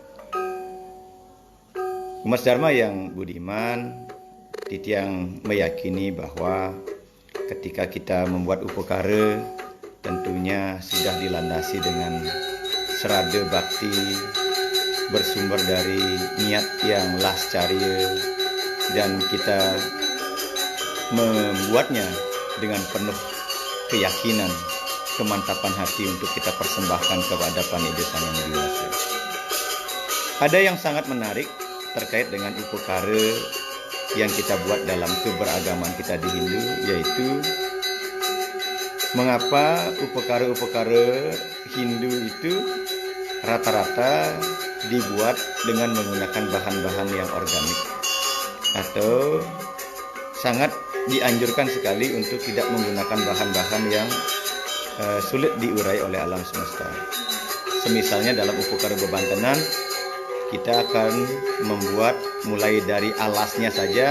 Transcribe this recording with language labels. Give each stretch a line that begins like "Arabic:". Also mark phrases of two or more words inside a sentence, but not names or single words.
Indonesian: Umat Dharma yang budiman, Titiang meyakini bahwa ketika kita membuat upekara tentunya sudah dilandasi dengan serada bakti bersumber dari niat yang lascaria, dan kita membuatnya dengan penuh keyakinan, kemantapan hati untuk kita persembahkan kepada Panida Sang Yang Widi-Wasa. Ada yang sangat menarik terkait dengan upekara yang kita buat dalam keberagaman kita di Hindu, yaitu mengapa upekara-upekara Hindu itu rata-rata dibuat dengan menggunakan bahan-bahan yang organik, atau sangat dianjurkan sekali untuk tidak menggunakan bahan-bahan yang sulit diurai oleh alam semesta. Semisalnya dalam upekara bebantenan, kita akan membuat mulai dari alasnya saja.